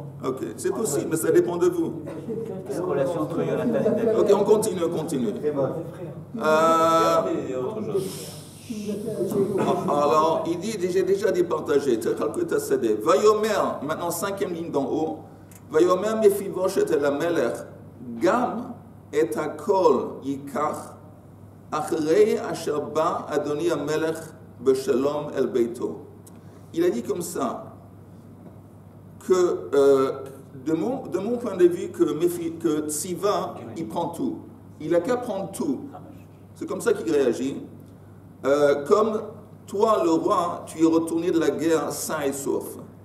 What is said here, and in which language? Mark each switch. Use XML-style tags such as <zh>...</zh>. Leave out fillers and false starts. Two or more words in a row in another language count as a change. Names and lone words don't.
<fr>Ok, c'est possible, mais ça dépend de vous. La relation entre Jonathan et David. Ok, on continue. Alors, il dit, j'ai déjà départagé. Vayomer, maintenant 5e ligne d'en haut.</fr> <he>ויאמר מפיבשת אל המלך גם את הכל יקח אחרי אשר בא אדני המלך בשלום אל ביתו.</he> <fr>Il a dit comme ça, que de mon point de vue, que Tsiva, il prend tout. Il n'a qu'à prendre tout. C'est comme ça qu'il réagit. Comme toi, le roi, tu es retourné de la guerre sain et sauf.</fr>